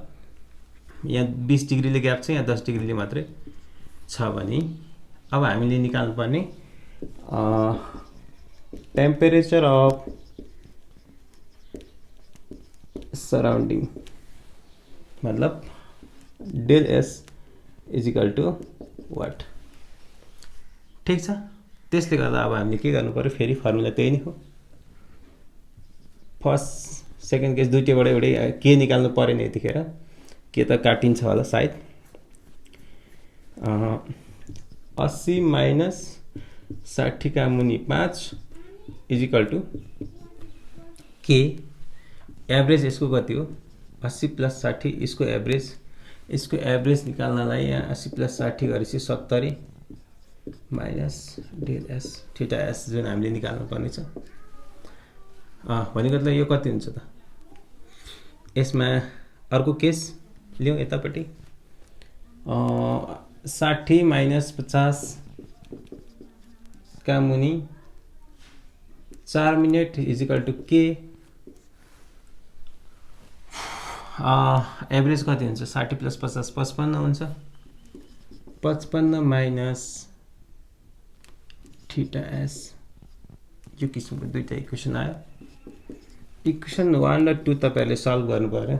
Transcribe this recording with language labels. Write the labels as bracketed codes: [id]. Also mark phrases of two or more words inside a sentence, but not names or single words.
[ne] यहाँ 20 डिग्रीले ग्याप छ, यहाँ 10 डिग्रीले मात्रै छ भने अब हामीले निकाल्नु पर्ने [en] temperature of surrounding, [ne] मतलब [en] del s is equal to what. [ne] ठिक छ, त्यसले गर्दा अब हामीले के गर्नु पर्यो, फेरि फर्मुला त्यही नै हो। [en] first second case [ne] दुईटैबाट एउटै के निकाल्नु परेन यतिखेर, के त काटिन्छ होला सायद। 80 माइनस 60 का मुनि 5 [en] is equal to [ne] के। एभरेज यसको कति हो, 80 प्लस 60, यसको एभरेज निकाल्नलाई यहाँ 80 प्लस 60 गरेपछि 70 [en] minus del s theta s [ne] जुन हामीले निकाल्नु पर्ने छ। भनेको त यो कति हुन्छ त, यसमा अर्को केस लिउँ यतापट्टि, 60 माइनस 50 का मुनि 4 [en] minute is equal to [ne] के। एभरेज कति हुन्छ, 60 प्लस 50 55 हुन्छ। [en] 55 minus theta s. [ne] यो किसिमको दुईटा इक्वेसन आयो। इक्वेसन 1 र 2 तपाईहरुले सल्भ गर्नु पर्यो।